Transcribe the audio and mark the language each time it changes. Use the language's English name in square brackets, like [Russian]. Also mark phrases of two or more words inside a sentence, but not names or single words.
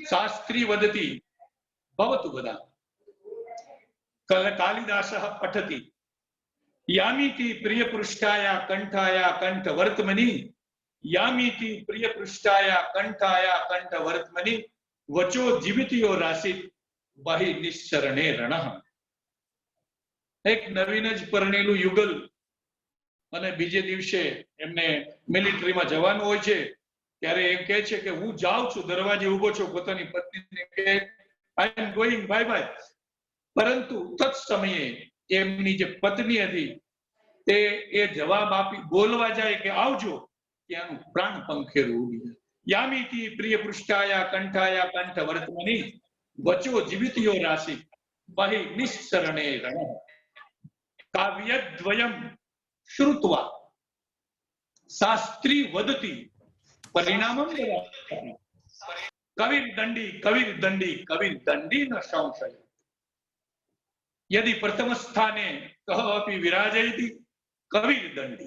[Sanskrit] शास्त्री वदति भवतु वदामि। कालिदासः पठति यामीति प्रियपृष्ठाया कंठाया कंठवर्त्मनि यामीति प्रियपृष्ठाया कंठाया कंठवर्त्मनि वचो जीवितयो रासीत् बहि निस्सरणे रणः। [Gujarati] एक નવીન જ પરણેલું યુગલ અને બીજે દિવસે એમને મિલિટરીમાં જવાનું હોય છે ત્યારે એમ કહે છે કે હું જાઉં છું દરવાજે ઊભો છું પોતાની પત્નીને કહે [English] I am going bye bye [Gujarati] પરંતુ તત સમયે એમની જે પત્ની હતી તે એ જવાબ આપી બોલવા જાય કે આવજો ત્યાંનું પ્રાણ પંખેરું ઉડી જાય। [Sanskrit] यामीति प्रिय पृष्ठाया कंठाया कंठवर्त्मनि वचो जीवितयो राशि बहि निस्सरणे रणः। काव्यद्वयं श्रुत्वा शास्त्री वदति परिणामं ददाति कविर्दण्डी न संशय। यदि प्रथम स्थाने कः अपि विराजयति कविर्दण्डी।